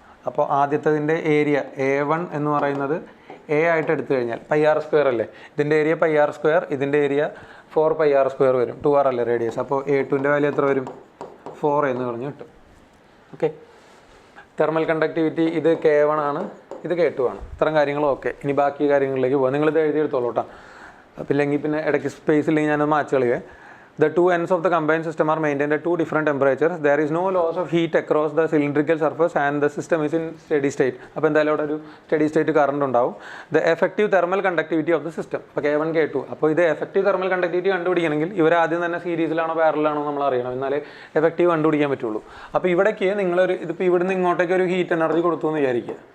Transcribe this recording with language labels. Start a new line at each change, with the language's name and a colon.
Malayalam: അപ്പോൾ ആദ്യത്തതിൻ്റെ area A1 എന്ന് പറയുന്നത് A ആയിട്ട് എടുത്തു കഴിഞ്ഞാൽ πr² അല്ലേ, ഇതിൻ്റെ ഏരിയ πr², ഇതിൻ്റെ ഏരിയ 4πr² വരും. 2r അല്ലേ റേഡിയസ്. അപ്പോൾ A2ൻ്റെ വാല്യൂ എത്ര വരും? 4 എന്ന് പറഞ്ഞ് കിട്ടും. ഓക്കെ, തെർമൽ കണ്ടക്ടിവിറ്റി ഇത് K1 ആണ്, ഇത് K2 ആണ്. ഇത്തരം കാര്യങ്ങളും ഓക്കെ. ഇനി ബാക്കി കാര്യങ്ങളിലേക്ക് പോകാം. നിങ്ങളിത് എഴുതിയെടുത്തോളൂ കേട്ടോ. ഇല്ലെങ്കിൽ പിന്നെ ഇടയ്ക്ക് സ്പേസ് ഇല്ലെങ്കിൽ ഞാനത് match കളയുവേ.
English: The two ends of the combined system are maintained at two different temperatures. There is no loss of heat across the cylindrical surface and the system is in steady state.
Malayalam: അപ്പോൾ എന്തായാലും അവിടെ ഒരു steady state current ഉണ്ടാവും.
English: The effective thermal conductivity of the system.
Malayalam: അപ്പോൾ K1 K2. അപ്പോൾ ഇത് effective thermal conductivity കണ്ടുപിടിക്കണമെങ്കിൽ ഇവർ ആദ്യം തന്നെ സീരീസിലാണോ പാരലാണോ നമ്മൾ അറിയണം, എന്നാലേ എഫക്റ്റീവ് കണ്ടുപിടിക്കാൻ പറ്റുള്ളൂ. അപ്പോൾ ഇവിടേക്ക് നിങ്ങളൊരു ഇതിപ്പോൾ ഇവിടുന്ന് ഇങ്ങോട്ടേക്ക് ഒരു ഹീറ്റ് എനർജി കൊടുത്തു എന്ന് വിചാരിക്കുക.